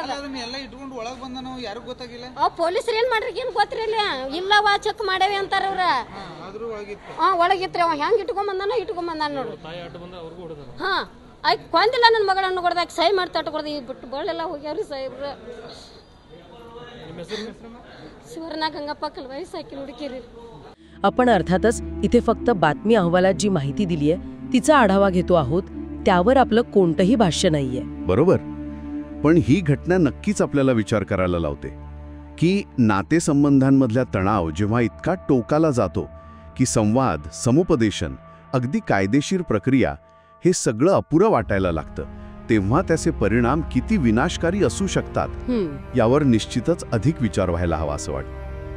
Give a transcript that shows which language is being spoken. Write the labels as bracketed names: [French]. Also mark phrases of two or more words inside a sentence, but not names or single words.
[Kannada] ಎಲ್ಲ ಇಟ್ಕೊಂಡು ಒಳಗ್ ಬಂದ ನಾವು ಯಾರಿಗೂ ಗೊತ್ತಾಗಿಲ್ಲ. ಅವ್ ಪೊಲೀಸರು ಏನ್ ಮಾಡ್ರಿ ಏನ್ ಗೊತ್ತಿರಲ್ಲ. ಇಲ್ಲವಾ ಚೆಕ್ ಮಾಡೇವಿ ಅಂತಾರ ಅವ್ರ. ಒಳಗಿತ್ರಿ. ಅವ ಹೆಂಗ್ ಇಟ್ಕೊಂಡ್ ಬಂದಾನ ನೋಡ್ರಿ. ಹಾ, ಆಯ್ತು ಕೊಂದಿಲ್ಲ ನನ್ನ ಮಗಳನ್ನ ಕೊಡ್ದಾಕ ಸೈ ಮಾಡ್ತಾ ಕೊಡ್ದ. ಈ ಬಿಟ್ಟು ಬಳ್ಳೆಲ್ಲ ಹೋಗ್ಯಾವ್ರಿ ಸಾಹೇಬ್ರ. [Marathi] शिवरना गंगाप्पा कलवाई सायकल हुडकेरी. आपण अर्थातच इथे फक्त बातमी अहवालात जी माहिती दिलीये तिचा आढावा घेतो आहोत, त्यावर आपलं कोणतंही भाष्य नाहीये. बरोबर. पण ही घटना नक्कीच आपल्याला विचार करायला लावते की नातेसंबंधांमधला तणाव जेव्हा इतका टोकाला जातो की संवाद, समुपदेशन, अगदी कायदेशीर प्रक्रिया हे सगळं अपुरं वाटायला लागतं, तेव्हा त्याचे परिणाम किती विनाशकारी असू शकतात यावर निश्चितच अधिक विचार व्हायला हवा असं वाटतं.